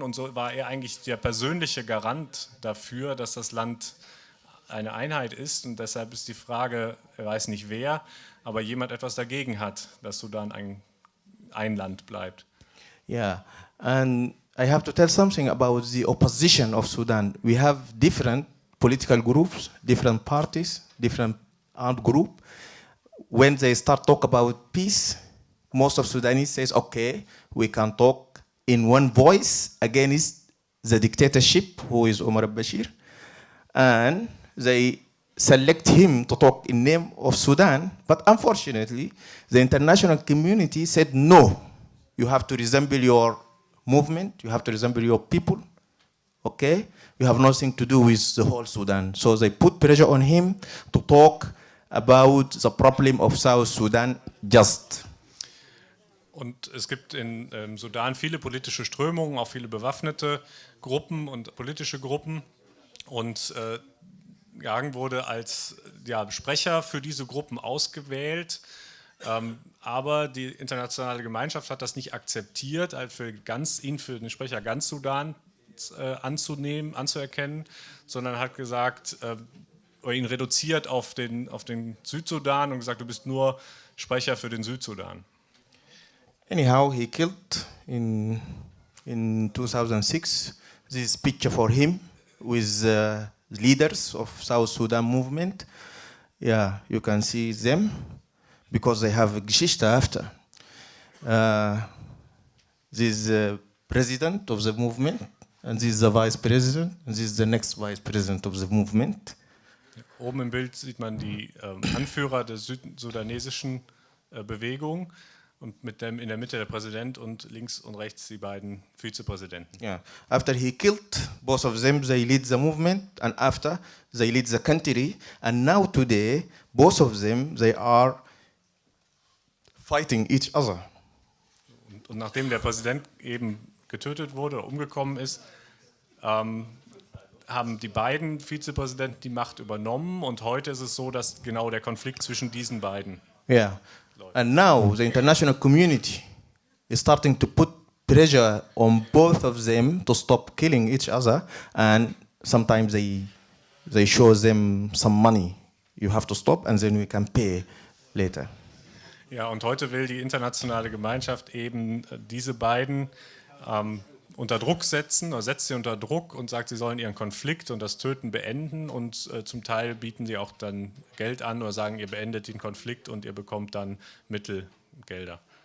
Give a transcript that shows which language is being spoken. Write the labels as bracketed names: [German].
[German] Und so war er eigentlich der persönliche Garant dafür, dass das Land eine Einheit ist. Und deshalb ist die Frage, er weiß nicht wer, aber jemand etwas dagegen hat, dass Sudan ein Land bleibt. [English] Yeah, and I have to tell something about the opposition of Sudan. We have different political groups, different parties, different armed groups. When they start talk about peace, most of Sudanese says, okay, we can talk in one voice against the dictatorship, who is Omar al-Bashir, and they select him to talk in name of Sudan. But unfortunately, the international community said, no, you have to resemble your movement, you have to resemble your people, okay? You have nothing to do with the whole Sudan. So they put pressure on him to talk about the problem of South Sudan just. [German] Und es gibt im Sudan viele politische Strömungen, auch viele bewaffnete Gruppen und politische Gruppen. Und Garang wurde als Sprecher für diese Gruppen ausgewählt. Aber die internationale Gemeinschaft hat das nicht akzeptiert, ihn für den Sprecher ganz Sudans anzuerkennen, sondern hat gesagt, oder ihn reduziert auf den Südsudan und gesagt, du bist nur Sprecher für den Südsudan. [English] Anyhow, he killed in 2006. This picture for him with leaders of South Sudan movement. Yeah, you can see them because they have a Geschichte after. This president of the movement, and this is the vice president, and this is the next vice president of the movement. [German] Oben im Bild sieht man die Anführer der südsudanesischen Bewegung und mit dem in der Mitte der Präsident und links und rechts die beiden Vizepräsidenten. [English] Yeah. After he killed both of them, they lead the movement, and after they lead the country, and now today both of them they are fighting each other. [German] Und nachdem der Präsident eben getötet wurde oder umgekommen ist, haben die beiden Vizepräsidenten die Macht übernommen und heute ist es so, dass genau der Konflikt zwischen diesen beiden. [English] Yeah. And now the international community is starting to put pressure on both of them to stop killing each other, and sometimes they show them some money. You have to stop and then we can pay later. [German] Ja, und heute will die internationale Gemeinschaft eben diese beiden unter Druck setzen, oder setzt sie unter Druck und sagt, sie sollen ihren Konflikt und das Töten beenden und zum Teil bieten sie auch dann Geld an oder sagen, ihr beendet den Konflikt und ihr bekommt dann Mittelgelder.